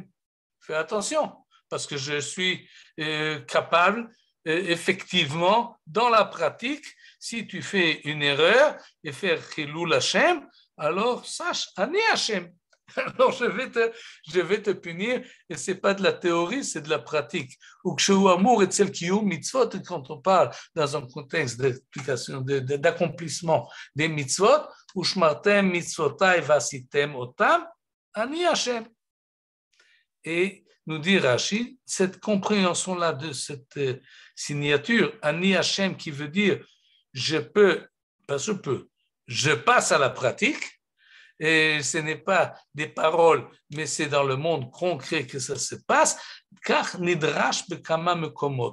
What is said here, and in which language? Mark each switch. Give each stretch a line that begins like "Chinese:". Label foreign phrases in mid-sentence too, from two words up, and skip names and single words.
French: Fais attention, parce que je suis capable, effectivement, dans la pratique, si tu fais une erreur et faire
Hebrew: חילול השם,
French: alors sache,
Hebrew: אני השם.
French: Alors je vais te punir, et ce n'est pas de la théorie, c'est de la pratique. Ou que amour et celle qui mitzvot, quand on parle dans un contexte d'application, d'accomplissement des mitzvot,
Hebrew: ושמרתם מצוותי ועשיתם אותם אני השם.
French: Et nous dit Rashi, cette compréhension-là de cette signature,
Hebrew: אני השם,
French: qui veut dire je passe à la pratique. Et ce n'est pas des paroles, mais c'est dans le monde concret que ça se passe, car
Hebrew: נדרש בכמה מקומות.